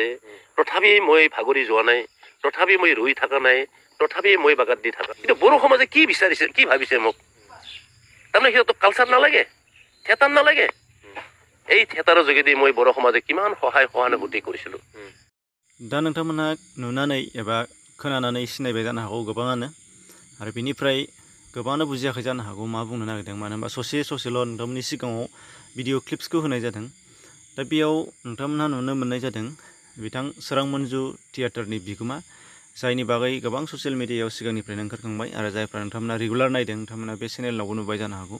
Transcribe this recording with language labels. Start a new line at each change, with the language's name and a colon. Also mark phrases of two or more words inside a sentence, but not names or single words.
Assamese: তথাপি মই ভাগৰি যোৱা নাই, তথাপি মই ৰৈ থকা নাই, তথাপি মই বাগাত দি থকা। কিন্তু বড়ো সমাজে কি বিচাৰিছে, কি ভাবিছে মোক? তাৰমানে সিহঁতক কালচাৰ নালাগে, থিয়েটাৰ নালাগে। এই থিয়েটাৰৰ যোগেদি মই বড়ো সমাজে কিমান সহানুভূতি কৰিছিলোঁ।
Bodo: दा नोंथांमोनहा नुनानै एबा खोनानानै सिनायबाय जानो हागौ गोबाङानो, आरो बेनिफ्राय गोबाङानो बुजियाखै जानो हागौ मा बुंनो नागिरदों। मानो होनबा ससेल' नोंथांमोननि सिगाङाव भिडिअ क्लिप्सखौ होनाय जादों। दा बेयाव नोंथांमोनहा नुनो मोननाय जादों बिथां सोरां मन्जु थियेटारनि बिगोमा, जायनि बागै गोबां
English: social mediayao
Bodo: सिगांनिफ्रायनो ओंखारखांबाय आरो जायफ्रा नोंथांमोना रेगुलार नायदों नोंथांमोना बे चेनेलावबो नुबाय जानो हागौ।